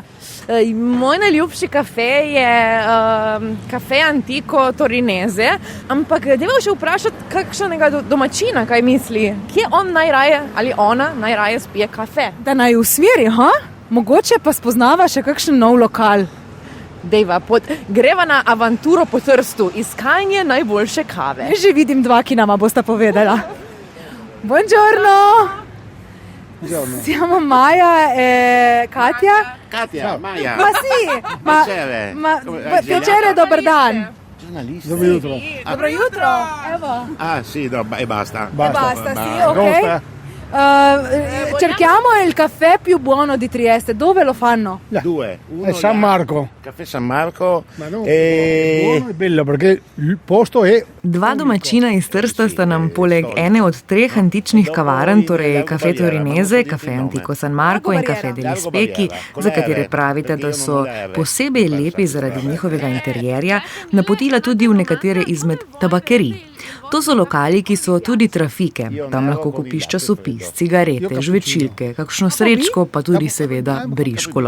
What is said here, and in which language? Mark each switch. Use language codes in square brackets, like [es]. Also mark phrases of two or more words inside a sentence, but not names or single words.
[sl] Moj najljubši kafe je kafe Antico Torinese, ampak dajmo še vprašati kakšnega domačina, kaj misli. Kje on najraje ali ona najraje spije kafe? Da naj usmeri, ha? Mogoče pa spoznava še kakšen nov lokal. Dejva, greva na avanturo po Trstu, iskanje najboljše kave. Že vidim dva, ki nama bosta povedala. [it] Buongiorno! Siamo Maja e Katja? Katja, Maja. Ma sì, piacere, [sl] dobar dan. Dobro jutro. Dobro jutro, evo. [it] Sì, e basta. Basta, sì, ok. Cerchiamo il caffè più buono di Trieste. Dove lo fanno? Due. È San Marco. Caffè San Marco. Buono e bello perché il posto è... [sl] Dva domačina iz Trsta sta nam poleg ene od 3 antičnih kavarn, torej Caffè Torinese, Caffè Antico San Marco in Caffè degli Specchi, za katere pravite, da so posebej lepi zaradi njihovega interjerja, napotila tudi v nekatere izmed tabakerij. To so lokali, ki so tudi trafike. Tam lahko kupiš časopis, cigarete, žvečilke, kakšno srečko, pa tudi seveda briškolo.